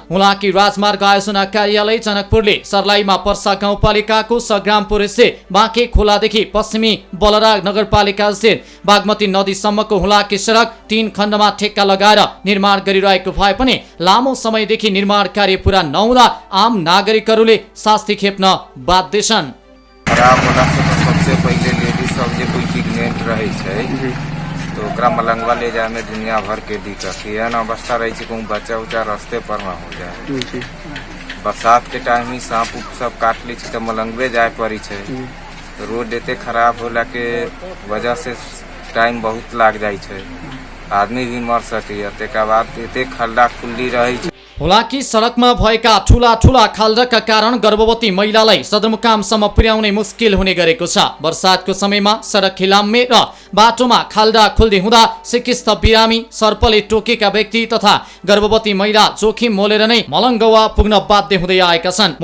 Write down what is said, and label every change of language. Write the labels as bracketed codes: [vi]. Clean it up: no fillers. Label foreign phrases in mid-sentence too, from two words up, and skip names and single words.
[ne] हुलाकी राजमार्ग आयोजना कार्यालय जनकपुरले सर्लाहीमा पर्सा गाउँपालिकाको सग्रामपुर स्थित बाँके खोलादेखि पश्चिमी बलरा नगरपालिका स्थित बागमती नदीसम्मको हुलाकी सडक 3 खण्डमा ठेक्का लगाएर निर्माण गरिरहेको भए पनि लामो समयदेखि निर्माण कार्य पूरा नहुँदा आम नागरिकहरूले शास्ति खेप्न बाध्य छन्। [mai] खराब होला से सबसे पहले लेडीज सब जे कोई प्रेग्नेंट रहे छै तो ओकरा मलंगवा ले जाए में दुनिया भर के दिक्कत एहन अवस्था रहे छै कहूँ बच्चा उच्चा रास्ते पर में हो जाए। बरसात के टाइम ही सांप उप सब काट ली तो मलंगवे जाए पड़ी छै। रोड एते खराब होला के वजह से टाइम बहुत लाग जाए छै, आदमी भी मर सके। तेका बाद एते खल्ला खुल्ली रहे छै। [ne] हुलाकी सडकमा भएका ठूला ठूला खाल्डाका कारण गर्भवती महिलालाई सदरमुकामसम्म पुर्याउनै मुस्किल हुने गरेको छ। बर्सातको समयमा सडक खिलाम्मे र बाटोमा खाल्डा खुल्दी हुँदा सिकिस्त बिरामी, सर्पले टोकेका व्यक्ति तथा गर्भवती महिला जोखिम मोलेर नै मलङ्गवा पुग्न बाध्य हुँदै आएका छन्।